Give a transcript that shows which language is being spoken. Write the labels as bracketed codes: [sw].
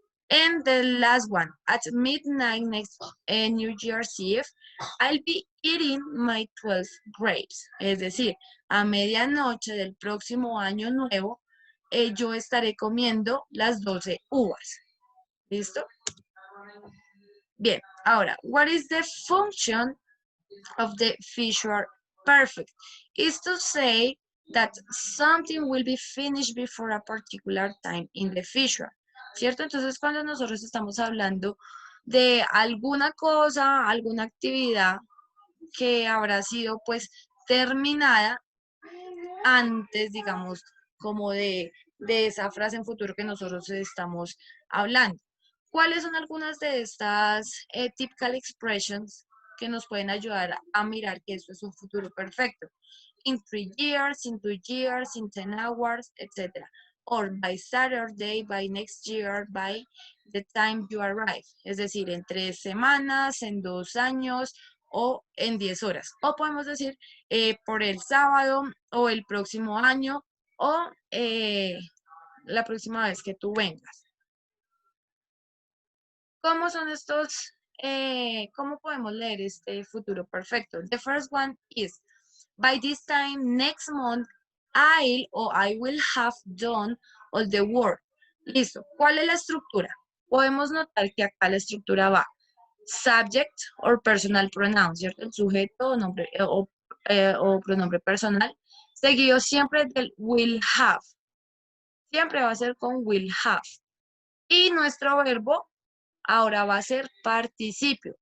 [en] And the last one, at midnight next New Year's Eve, I'll be eating my 12 grapes. [es] Es decir, a medianoche del próximo año nuevo, yo estaré comiendo las 12 uvas. ¿Listo? Bien, ahora, [en] what is the function of the future perfect? Is to say that something will be finished before a particular time in the future, [es] ¿cierto? Entonces, cuando nosotros estamos hablando de alguna cosa, alguna actividad que habrá sido pues terminada antes, digamos, como de esa frase en futuro que nosotros estamos hablando. ¿Cuáles son algunas de estas [en] typical expressions [es] que nos pueden ayudar a mirar que esto es un futuro perfecto? [en] In 3 years, in 2 years, in 10 hours, etc. Or by Saturday, by next year, by the time you arrive. [es] Es decir, en 3 semanas, en 2 años o en 10 horas. O podemos decir por el sábado o el próximo año o la próxima vez que tú vengas. ¿Cómo son estos? ¿Cómo podemos leer este futuro perfecto? [en] The first one is, by this time next month, I will have done all the work. [es] Listo. ¿Cuál es la estructura? Podemos notar que acá la estructura va [en] subject or personal pronoun, [es] ¿cierto? El sujeto o nombre o pronombre personal, seguido siempre del will have. Siempre va a ser con will have. Y nuestro verbo ahora va a ser participio.